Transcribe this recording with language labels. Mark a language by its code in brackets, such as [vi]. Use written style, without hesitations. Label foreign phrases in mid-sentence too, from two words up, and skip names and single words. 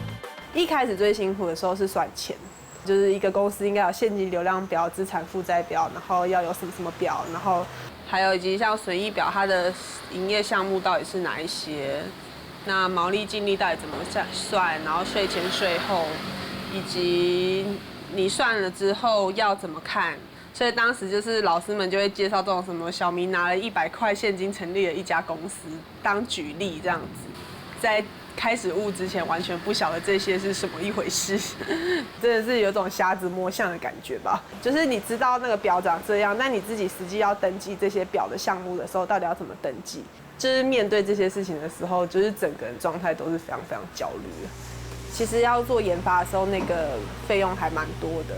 [zh] 一開始最辛苦的時候是算錢。就是一個公司應該有現金流量表、資產負債表，然後要有什麼什麼表，然後還有以及像損益表，它的營業項目到底是哪一些，那毛利淨利到底怎麼算，然後稅前稅後，以及你算了之後要怎麼看。所以當時就是老師們就會介紹這種什麼小明拿了100塊現金成立了一家公司，當舉例這樣子，在開始悟之前完全不曉得這些是什麼一回事，真的是有種瞎子摸象的感覺吧。就是你知道那個表長這樣，但你自己實際要登記這些表的項目的時候，到底要怎麼登記？就是面對這些事情的時候，就是整個人狀態都是非常非常焦慮的。其實要做研發的時候，那個費用還蠻多的。